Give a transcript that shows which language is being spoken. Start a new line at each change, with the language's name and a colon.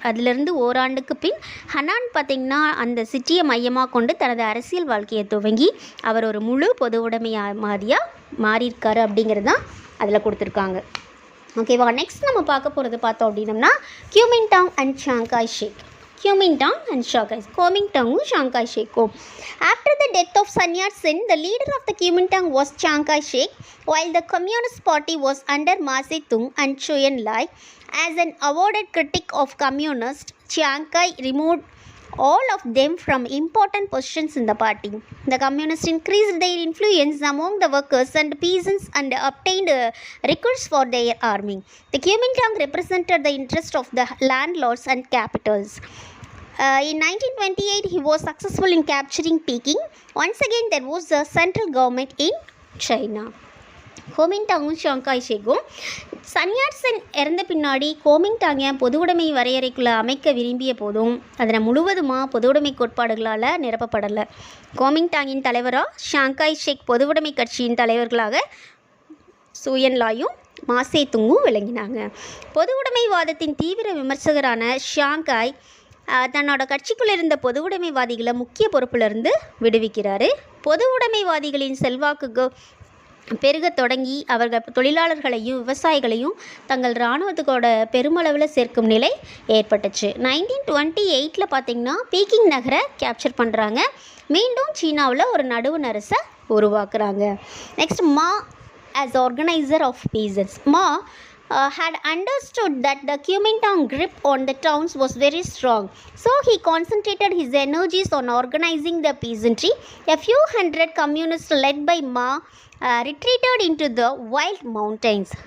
Tamil: அதிலிருந்து ஓராண்டுக்கு பின் ஹனான் பார்த்திங்கன்னா அந்த சிட்டியை மையமாக கொண்டு தனது அரசியல் வாழ்க்கையை துவங்கி அவர் ஒரு முழு பொது உடைமையாக மாறியிருக்காரு அப்படிங்கிறது தான் அதில் கொடுத்துருக்காங்க. ஓகேவா, நெக்ஸ்ட் நம்ம பார்க்க போகிறது பார்த்தோம் அப்படின்னம்னா குமிங்டாங் and Shanghai shake. கோமிங்டாங்கும் Shanghai ஷேக்கும்.
English: After the death of Sun Yat-sen, the leader of the Kuomintang was Chiang Kai-shek, while the Communist Party was under Mao Zedong and Zhou Enlai. As an avowed critic of communists, Chiang Kai removed all of them from important positions in the party. The communists increased their influence among the workers and peasants and obtained recruits for their army. The Kuomintang represented the interest of the landlords and capitals. In 1928, he was successful in capturing Peking. Once again, there was a central government in China.
Tamil: கோமிங்டாங்கும் Shanghai ஷேக்கும் Sun Yat-sen இறந்த பின்னாடி கோமிங்டாங்கை பொது உடைமை வரையறைக்குள்ளே அமைக்க விரும்பிய போதும் அதனை முழுவதுமாக பொது உடைமை கோட்பாடுகளால் நிரப்பப்படலை. கோமிங்டாங்கின் தலைவராக ஷாங்காய் ஷேக் பொது உடைமை கட்சியின் தலைவர்களாக சூயன்லாயும் மாசே துங்கும் விளங்கினாங்க. பொது உடைமைவாதத்தின் தீவிர விமர்சகரான ஷாங்காய் தன்னோட கட்சிக்குள்ளே இருந்த பொது உடைமைவாதிகளை முக்கிய பொறுப்பிலிருந்து விடுவிக்கிறாரு. பொது உடைமைவாதிகளின் செல்வாக்கு பெருக தொடங்கி அவர்கள் தொழிலாளர்களையும் விவசாயிகளையும் தங்கள் இராணுவத்துக்கோட பெருமளவில் சேர்க்கும் நிலை ஏற்பட்டுச்சு. 1928 பார்த்திங்கன்னா பீக்கிங் நகரை கேப்சர் பண்ணுறாங்க. மீண்டும் சீனாவில் ஒரு நடுவண் அரசை உருவாக்குறாங்க.
English: Next Mao as organizer of peasants. Ma had understood that the Kuomintang grip on the towns was very strong, so he concentrated his energies on organizing the peasantry. A few hundred communists led by Ma retreated into the wild mountains.